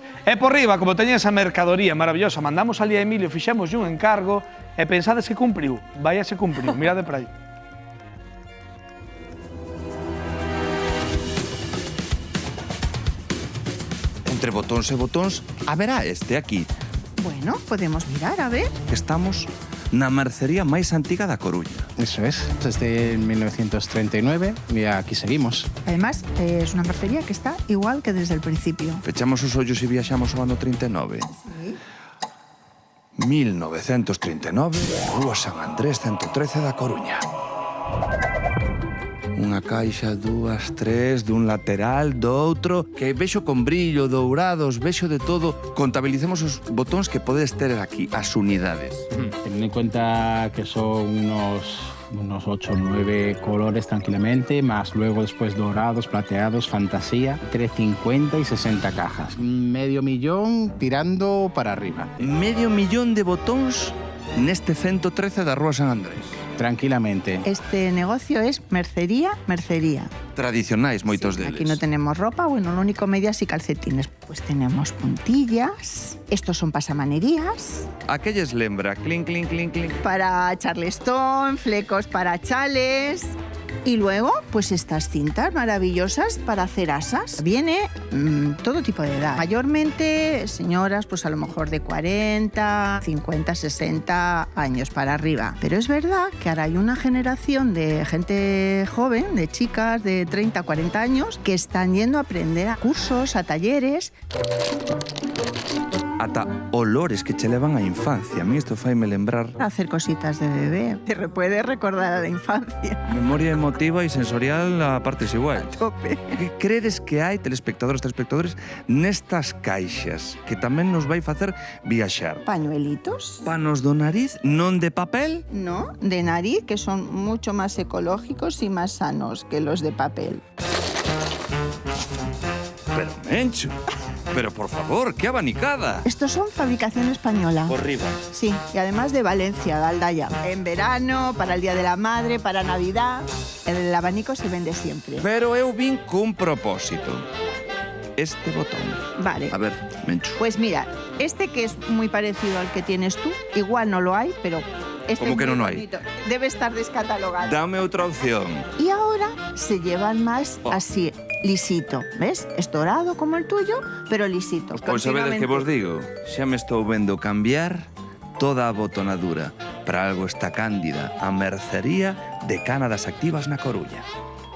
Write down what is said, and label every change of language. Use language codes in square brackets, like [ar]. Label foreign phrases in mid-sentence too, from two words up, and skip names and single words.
[gl] E por riba, como teñen esa mercadoría maravillosa, mandamos ali a Emilio, fixemos un encargo e pensades que cumpriu, vai a se cumpriu, mirade para aí. Entre botóns e botóns, haberá este aquí. Bueno, podemos mirar, a ver. Estamos na mercería máis antiga da Coruña. [es] Eso es, desde 1939 y aquí seguimos. Además, es una mercería que está igual que desde el principio. [gl] Pechamos os ollos e viaxamos ao ano 39. [es] Sí. [gl] 1939, Rúa San Andrés 113 da Coruña. Unha caixa, dúas, tres, dun lateral, do outro, que vexo con brillo, dourados, vexo de todo. Contabilicemos os botóns que podes ter aquí, as unidades. [es] Teniendo en cuenta que son unos 8 o 9 colores tranquilamente, más luego después dorados, plateados, fantasía, entre 50 y 60 cajas. Medio millón tirando para arriba. [gl] Medio millón de botóns neste 113 da Rúa San Andrés. [es] Tranquilamente. Este negocio es mercería. [gl] Tradicionais, moitos deles. [es] Aquí no tenemos ropa, bueno, lo único medias y calcetines. Pues tenemos puntillas, estos son pasamanerías. [gl] A que lles lembra? Clink, clink, clink, clink. [es] Para charleston, flecos para chales. Y luego, pues estas cintas maravillosas para hacer asas. Viene todo tipo de edad. Mayormente señoras, pues a lo mejor de 40, 50, 60 años para arriba. Pero es verdad que ahora hay una generación de gente joven, de chicas de 30, 40 años, que están yendo a aprender a cursos, a talleres. [gl] Ata olores que che levan á infancia. A mí isto faime lembrar [es] A hacer cositas de bebé. Te puede recordar a la infancia. [gl] memoria emotiva e sensorial a partes igual. Tope. Que credes que hai, telespectadores, nestas caixas que tamén nos vai facer viaxar? [es] Pañuelitos. [gl] Panos do nariz, non de papel? [es] No, de nariz, que son mucho más ecológicos y más sanos que los de papel. Pero, Mencho, pero por favor, qué abanicada. Estos son fabricación española. [gl] Por riba. [es] Sí, y además de Valencia, de Aldaya. En verano, para el Día de la Madre, para Navidad. El abanico se vende siempre. [gl] Pero eu vin cun propósito. Este botón. Vale. A ver, Mencho. [es] Pues mira, este que es muy parecido al que tienes tú, igual no lo hay, pero este ¿Cómo es que muy no hay? bonito. Debe estar descatalogado. [gl] Dame outra opción. [es] Y ahora se llevan más así, lisito. ¿Ves? Es dorado como el tuyo, pero lisito. [gl] Pois sabedes que vos digo, xa me estou vendo cambiar toda a botonadura. Para algo está Cándida, a mercería de Cánadas Activas na Coruña.